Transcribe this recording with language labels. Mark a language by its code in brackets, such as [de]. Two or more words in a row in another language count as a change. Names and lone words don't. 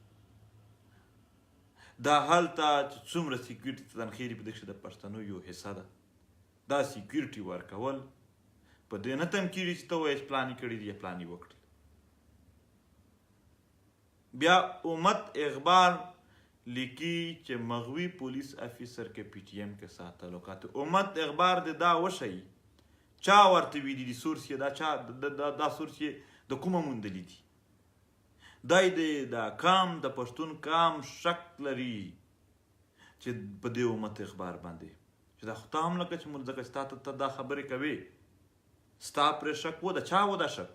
[ps] دا هلته چې څومره سیکیورټي ته تنخې دي په دې کښې د پښتنو یو حصه ده. دا سیکیورټي ورکول په دې نه تم کېږي چې ته وایې پلانې کړي دي یا پلانې وکړي. بیا امت اخبار لیکي چې [ur] مغوي پولیس افیسر کے پی ٹی ایم کے ساتھ تعلقات. [ps] امت اخبار د دا وښیي چا ورته ویلي دي سورس یې دا چا دا سورس یې د کومه موندلي دي. دی د قام د پښتون قام شک لري چې په دې امت اخبار باندې چې دا خو ته هم لکه چې ځکه چې تا ته دا خبرې کوې ستا پرې شک و، د چا و دا شک؟